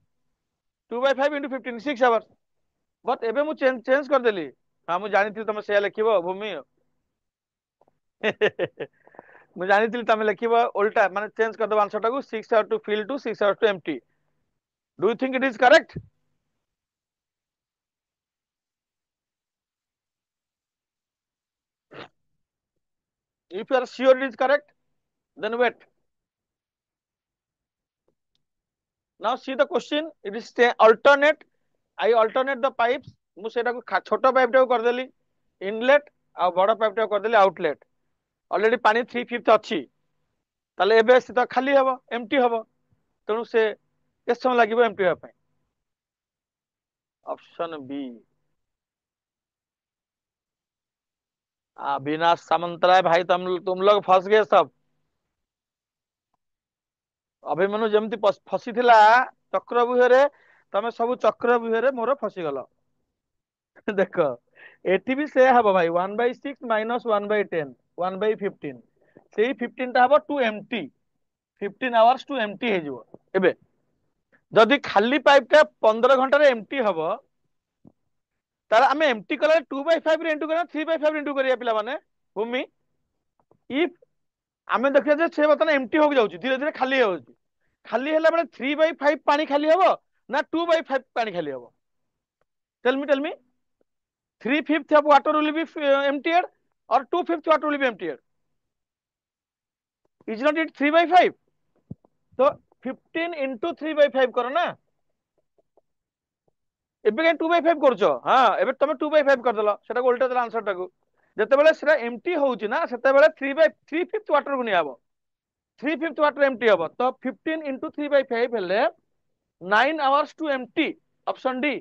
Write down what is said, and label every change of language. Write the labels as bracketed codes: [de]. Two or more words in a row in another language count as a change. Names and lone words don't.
[or] 2/5 × 15 6 ଆୱାର। ବଟ୍ ଏବେ ମୁଁ ଚେଞ୍ଜ କରିଦେଲି। ହଁ ମୁଁ ଜାଣିଥିଲି ତମେ ସେଇଆ ଲେଖିବ ଭୂମି। ମୁଁ ଜାଣିଥିଲି ତମେ ଲେଖିବ ଓଲ୍ଟା, ମାନେ ଚେଞ୍ଜ କରିଦବ ଆନ୍ସର ଟାକୁ [en] 6 hour to fill to 6 hour to empty. Do you think it is correct? If you are sure it is correct, then wait. Now see the question. It is alternate. I alternate the pipes. [or] ମୁଁ ସେଇଟାକୁ ଛୋଟ ପାଇପ୍ ଟାକୁ କରିଦେଲି ଇନଲେଟ, ଆଉ ବଡ ପାଇପ୍ ଟାକୁ କରିଦେଲି ଆଉଟଲେଟ। ଅଲରେଡି ପାଣି 3/5 ଅଛି, ତାହେଲେ ଏବେ ସେ ତ ଖାଲି ହବ, ଏମ୍ପ୍ଟି ହବ। ତେଣୁ ସେ କେତେ ସମୟ ଲାଗିବ ଏମ୍ପ୍ଟି ହେବା ପାଇଁ? [en] Option B. [hi] अविनाश सामंतराय भाई, तुम लोग फंस गए सब। [or] ଅଭିମନ୍ୟୁ ଯେମିତି ଫସିଥିଲା ଚକ୍ରବ୍ୟୁହରେ, ତମେ ସବୁ ଚକ୍ରବ୍ୟୁହରେ ମୋର ଫସିଗଲ। ଦେଖ ଏଠି ବି ସେୟା ହବ ଭାଇ, 1/6 - 1/10 1/15। ସେଇ 15 ଟା ହବ [en] to empty, 15 hours to empty [or] ହେଇଯିବ। ଏବେ ଯଦି ଖାଲି ପାଇପ୍ ଟା 15 ଘଣ୍ଟାରେ ଏମ୍ପ୍ଟି ହବ, ତାହେଲେ ଆମେ ଏମ୍ପ୍ଟି କଲେ 2/5 ରେ ଇଣ୍ଟୁ କରିବା, 3/5 ରେ ଇଣ୍ଟୁ କରିବା ପିଲାମାନେ। ଭୂମି, ଇଫ୍ ଆମେ ଦେଖିବା ଯେ ସେ ବର୍ତ୍ତମାନ ଏମ୍ପ୍ଟି ହବାକୁ ଯାଉଛି, ଧୀରେ ଧୀରେ ଖାଲି ହେଉଛି। ଖାଲି ହେଲା ବେଳେ 3/5 ପାଣି ଖାଲି ହବ ନା 2/5 ପାଣି ଖାଲି ହବ? [en] Tell me 3/5 of water will be emptied or 2/5 water will be emptied? Is not it 3/5? [hi] तो 15 into 3/5 करो ना। [or] ଏବେ କାଇଁ 2/5 କରୁଛ? ହଁ ଏବେ ତମେ 2/5 କରିଦେଲ, ସେଟାକୁ ଓଲଟା ଦେଲ ଆନ୍ସର ଟାକୁ। ଯେତେବେଳେ ସେଟା ଏମ୍ପ୍ଟି ହଉଛି ନା, ସେତେବେଳେ 3/5 ୱାଟରକୁ ନିଆହବ। 3/5 [en] water empty [or] ହବ, ତ 15 into 3/5 ହେଲେ [en] 9 hours to empty. Option D.